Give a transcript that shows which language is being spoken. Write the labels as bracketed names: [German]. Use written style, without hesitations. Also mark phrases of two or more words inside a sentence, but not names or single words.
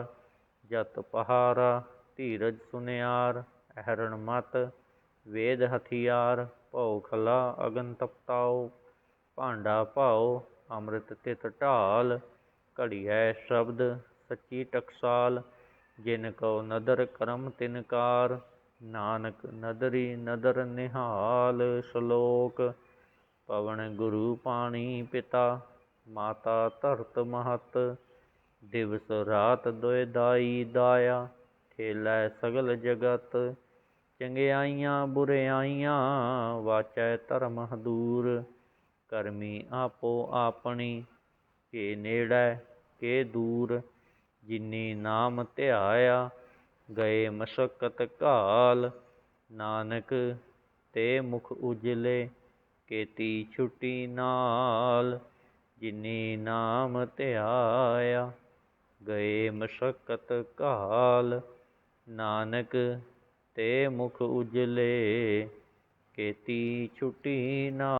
[Punjabi] ਜਤ ਪਹਾਰਾ ਧੀਰਜ ਸੁਨਿਆਰ, ਅਹਰਣ ਮਤ ਵੇਦ ਹਥਿਆਰ। ਭਉ ਖਲਾ ਅਗਨ ਤਪਤਾਓ, ਭਾਂਡਾ ਭਾਓ ਅੰਮ੍ਰਿਤ ਤਿਤ ਢਾਲ। ਘੜੀਐ ਸ਼ਬਦ ਸੱਚੀ ਟਕਸਾਲ, ਜਿਨ ਕੋ ਨਦਰ ਕਰਮ ਤਿਨਕਾਰ। ਨਾਨਕ ਨਦਰੀ ਨਦਰ ਨਿਹਾਲ। श्लोक। ਪਵਣ ਗੁਰੂ ਪਾਣੀ ਪਿਤਾ, ਮਾਤਾ ਧਰਤ ਮਹਤ। ਦਿਵਸ ਰਾਤ ਦੋਇ ਦਾਈ ਦਾਇਆ, ਖੇਲੈ ਸਗਲ ਜਗਤ। ਚੰਗਿਆਈਆਂ ਬੁਰਿਆਈਆਂ, ਵਾਚੈ ਧਰਮ ਦੂਰ। ਕਰਮੀ ਆਪੋ ਆਪਣੀ, ਕੇ ਨੇੜੈ ਕੇ ਦੂਰ। ਜਿਨੀ ਨਾਮ ਧਿਆਇਆ, ਗਏ ਮਸ਼ੱਕਤ ਘਾਲ। ਨਾਨਕ ਤੇ ਮੁਖ ਉਜਲੇ, ਕੇਤੀ ਛੁਟੀ ਨਾਲ। ਜਿਨੀ ਨਾਮ ਧਿਆਇਆ, ਗਏ ਮਸ਼ੱਕਤ ਘਾਲ। ਨਾਨਕ ਤੇ ਮੁਖ ਉਜਲੇ, ਕੇਤੀ ਛੁਟੀ ਨਾਲ।